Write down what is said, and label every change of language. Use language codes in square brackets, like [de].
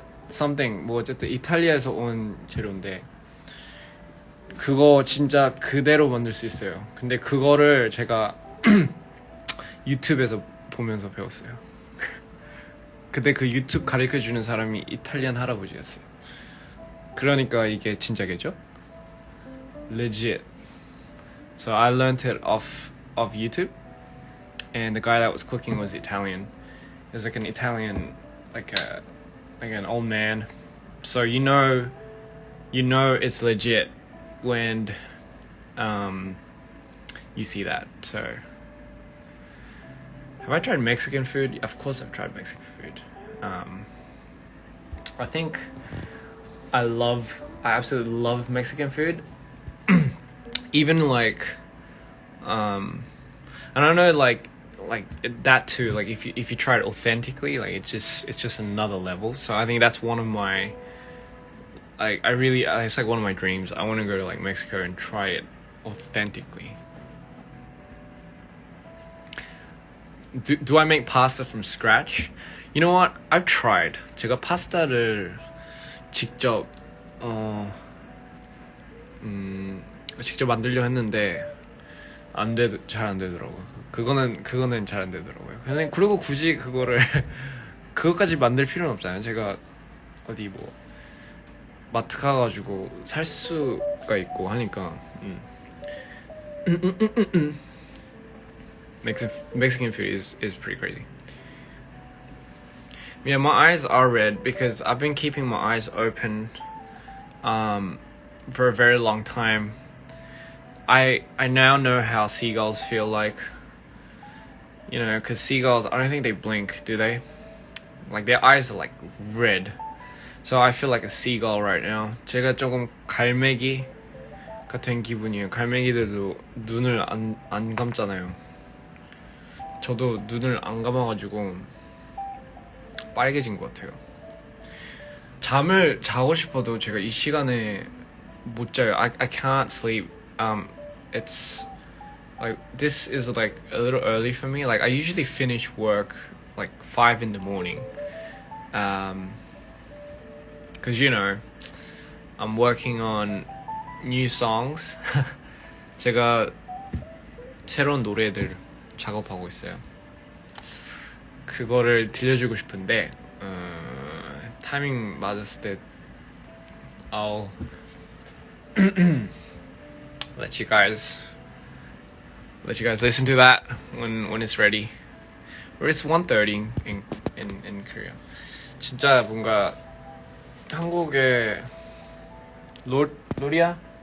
[en] something [ko] 뭐 어쨌든 이탈리아에서 온 재료인데 그거 진짜 그대로 만들 수 있어요. 근데 그거를 제가 유튜브에서 보면서 배웠어요. 근데 그 유튜브 가르쳐주는 사람이 이탈리안 할아버지였어요. 그러니까 이게 진짜겠죠? [en] Legit. So I learned it off YouTube, and the guy that was cooking was Italian. It was like an Italian, like an old man. So you know it's legit when you see that. So have I tried Mexican food? Of course I've tried Mexican food. I think I absolutely love Mexican food. Even like I don't know, like that too, like if you try it authentically, like it's just another level. So I think that's one of my, like it's like one of my dreams. I want to go to like Mexico and try it authentically. Do I make pasta from scratch? You know what? I've tried. [ko] 제가 파스타를 직접 직접 만들려 했는데 잘 안 되더라고요. 그거는 잘 안 되더라고요. 그리고 굳이 그거까지 만들 필요는 없잖아요. 제가 어디 뭐 마트 가가지고 살 수가 있고 하니까. [en] Mexican food is pretty crazy. Yeah, my eyes are red because I've been keeping my eyes open for a very long time. I now know how seagulls feel like. You know, because seagulls, I don't think they blink, do they? Like their eyes are like red. So I feel like a seagull right now. [ko] 제가 조금 갈매기 같은 기분이에요. 갈매기들도 눈을 안 감잖아요. 저도 눈을 안 감아가지고 빨개진 것 같아요. 잠을 자고 싶어도 제가 이 시간에 못 자요. [en] I can't sleep. It's like this is like a little early for me. Like I usually finish work like 5 in the morning. Cause you know I'm working on new songs. [ko] 제가 새로운 노래들 작업하고 있어요. 그거를 들려주고 싶은데 타이밍 맞았을 때 [en] I'll let you guys listen to that when it's ready. Or it's 1:30 in Korea. [ko] 진짜 뭔가 한국의 로리야?